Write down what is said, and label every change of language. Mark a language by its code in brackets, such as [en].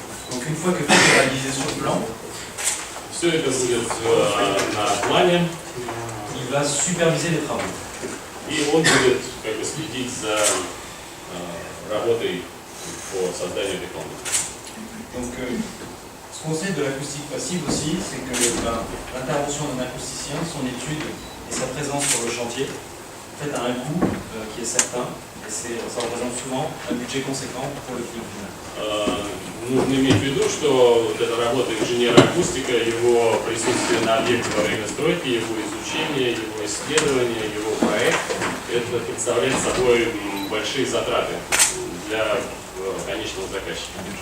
[fr] Donc une fois que tout est réalisé sur le plan, [ru] все это будет на плане, [fr] il va superviser les travaux. [ru] и он будет как бы следить за работой по созданию этой комнаты. [fr] Donc ce qu'on sait de l'acoustique passive aussi, c'est que l'intervention d'un acousticien, son étude et sa présence sur le chantier, en fait, a un coût qui est certain, et ça représente souvent un budget conséquent pour le client final. [ru] Нужно иметь в виду, что вот эта работа инженера-акустика, его присутствие на объекте во время стройки, его изучение, его исследование, его проект, это представляет собой большие затраты для конечного заказчика.